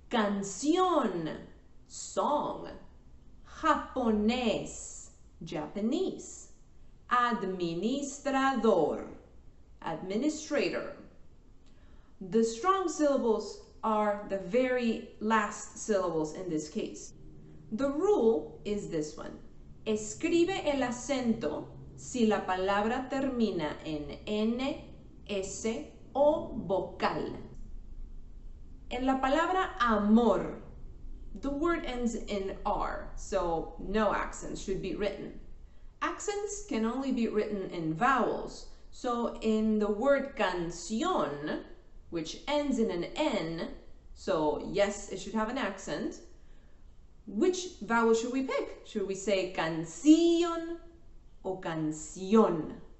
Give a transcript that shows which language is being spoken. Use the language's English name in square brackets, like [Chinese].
[Spanish] Canción, song. Japonés, Japanese. Administrador, administrator. [English] The strong syllables are the very last syllables in this case. The rule is this one. [Spanish] Escribe el acento si la palabra termina en N, S o vocal. En la palabra amor, [English] the word ends in R, so no accents should be written. Accents can only be written in vowels, so in the word canción, which ends in an N, so yes, it should have an accent, which vowel should we pick? Should we say canción o canción?